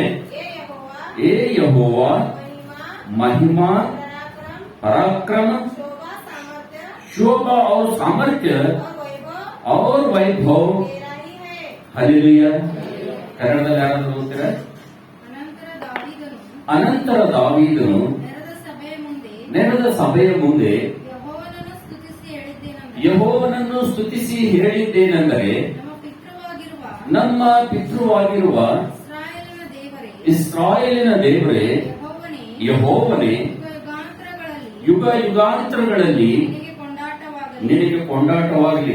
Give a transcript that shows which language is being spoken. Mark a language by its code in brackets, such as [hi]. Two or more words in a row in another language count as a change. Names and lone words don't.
[hi] हे यहोवा, महिमा, पराक्रम, शोभा और सामर्थ्य और वैभव हालेलुया. [kn] ಕನ್ನಡದಲ್ಲಿ ಯಾರಾದ್ರೂ ಓದ್ತೀರಾ? ಅನಂತರ ದಾವೀದನು ಸಭೆಯ ಮುಂದೆ ಯೆಹೋವನನ್ನು ಸ್ತುತಿಸಿ ಹೇಳಿದ್ದೇನೆಂದರೆ, ಯೆಹೋವನನ್ನು ಸ್ತುತಿಸಿ ಹೇಳಿದ್ದೇನೆಂದರೆ, ನಮ್ಮ ಪಿತೃವಾಗಿರುವ ಇಸ್ರಾಯೇಲಿನ ದೇವರೇ, ಯೆಹೋವನೇ, ಯುಗ ಯುಗಾಂತರಗಳಲ್ಲಿ ನಿನಗೆ ಕೊಂಡಾಟವಾಗಲಿ.